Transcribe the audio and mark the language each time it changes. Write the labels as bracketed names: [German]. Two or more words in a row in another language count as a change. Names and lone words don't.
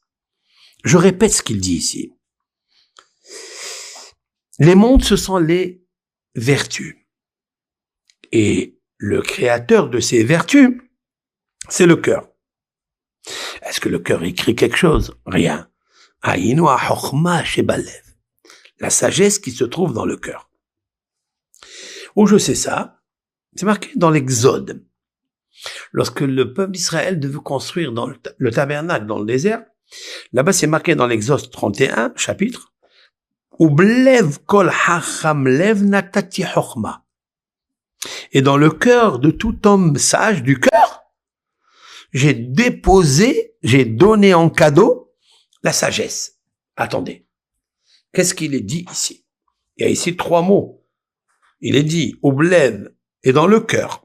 [French] Je répète ce qu'il dit ici. Les mondes, ce sont les vertus. Et le créateur de ces vertus, c'est le cœur. Est-ce que le cœur écrit quelque chose? Rien. [Hebrew] היינו החכמה שבלב. [French] La sagesse qui se trouve dans le cœur. Où je sais ça? C'est marqué dans l'Exode. Lorsque le peuple d'Israël devait construire dans le tabernacle dans le désert, là-bas c'est marqué dans l'Exode 31, chapitre, [Hebrew] ובלב כל חכם לב נתתי חכמה. [French] Et dans le cœur de tout homme sage du cœur, j'ai donné en cadeau la sagesse. Attendez. Qu'est-ce qu'il est dit ici? Il y a ici 3 mots. Il est dit, Ublev, et dans le cœur.